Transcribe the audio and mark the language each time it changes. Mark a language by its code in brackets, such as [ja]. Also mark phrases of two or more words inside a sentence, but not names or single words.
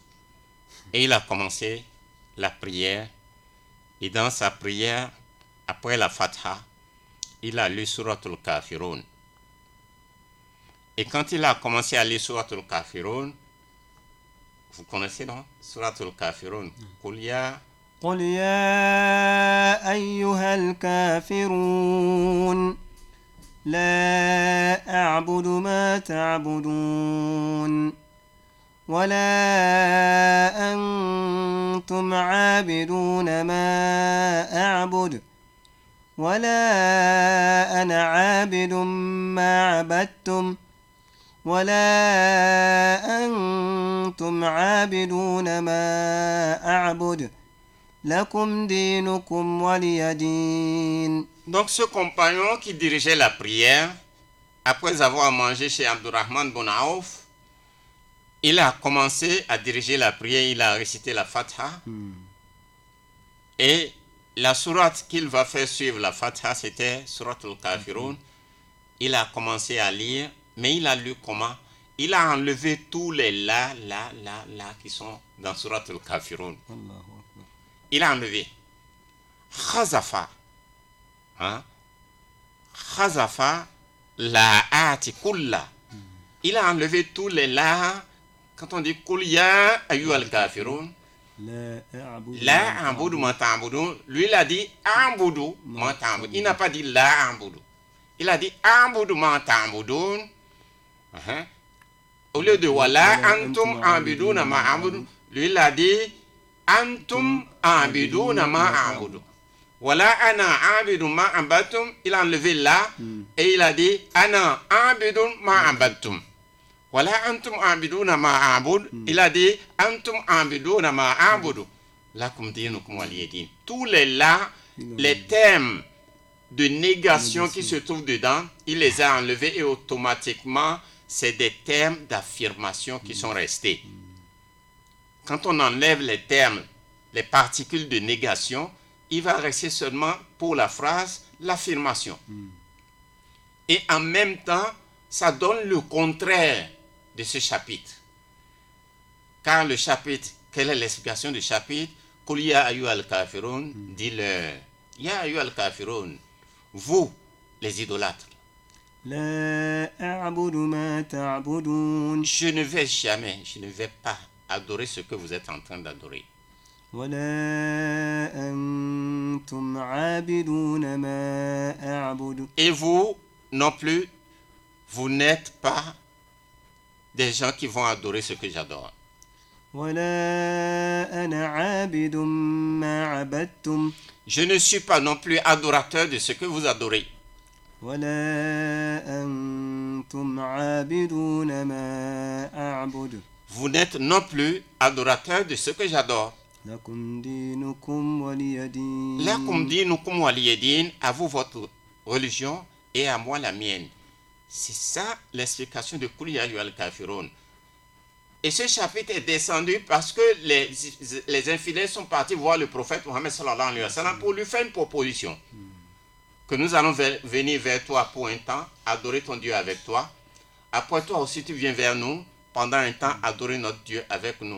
[fr] Et il a commencé la prière. Et dans sa prière, après la Fatha, il a lu Suratul Kafirun. Et quand il a commencé à lire Suratul Kafirun, vous connaissez, non? [ar] Suratul Kafirun. قل يا أيها الكافرون. لا أعبد ما تعبدون ولا أنتم عابدون ما أعبد ولا أنا عابد ما عبدتم ولا أنتم عابدون ما أعبد لكم دينكم ولي دين. [fr] Donc ce compagnon qui dirigeait la prière, après avoir mangé chez Abdurrahman bin Auf, il a commencé à diriger la prière, il a récité la Fatiha. Et la sourate qu'il va faire suivre la Fatiha, c'était sourate al-Kafirun. Il a commencé à lire, mais il a lu comment? Il a enlevé tous les la qui sont dans sourate al-Kafirun. Il a enlevé. Khazafa. [ar] Hein? حذف اللاءات كلها. [fr] Il a enlevé tous les la. Quand on dit [ar] قل يا أيها الكافرون. لا أعبد ما تعبدون. [fr] Lui il a dit [ar] أعبد ما تعبدون. [fr] Il n'a pas dit [ar] لا أعبد. [fr] Il a dit [ar] أعبد ما تعبدون. [fr] Au lieu de [ar] ولا أنتم عابدون ما أعبد, [fr] lui il a dit [ar] أنتم عابدون ما أعبد. ولا أنا عابد ما عبدتم. [fr] Il a enlevé là et il a dit [ar] أنا عابد ما عبدتم. ولا أنتم عابدون ما أعبد. [fr] Il a dit [ar] أنتم عابدون ما أعبد. لكم دينكم ولي دين. [fr] Tous les là, les termes de négation qui se trouvent dedans, il les a enlevés et automatiquement, c'est des termes d'affirmation qui sont restés. Quand on enlève les termes, les particules de négation, il va rester seulement pour la phrase l'affirmation. Et en même temps, ça donne le contraire de ce chapitre. Car le chapitre, quelle est l'explication du chapitre? [ar] قل يا أيها الكافرون, [fr] dis-leur, [ar] يا أيها الكافرون, [fr] vous, les idolâtres. [ar] لا أعبد ما تعبدون [fr] Je ne vais pas adorer ce que vous êtes en train d'adorer. [ar] ولا أنتم عابدون ما أعبد. [fr] Et vous non plus, vous n'êtes pas des gens qui vont adorer ce que j'adore. [ar] ولا أنا عابد ما عبدتم. [fr] Je ne suis pas non plus adorateur de ce que vous adorez. [ar] ولا أنتم عابدون ما أعبد. [fr] Vous n'êtes non plus adorateur de ce que j'adore. [ar] لكم دينكم ولي دين. لكم دينكم ولي دين, [fr] à vous votre religion et à moi la mienne. C'est ça l'explication de Kul ya ayyuhal kafirun. Et ce chapitre est descendu parce que les infidèles sont partis voir le prophète Mohammed [ar] صلى الله عليه وسلم [fr] pour lui faire une proposition. Que nous allons venir vers toi pour un temps, adorer ton Dieu avec toi. Après toi aussi tu viens vers nous, pendant un temps, adorer notre Dieu avec nous.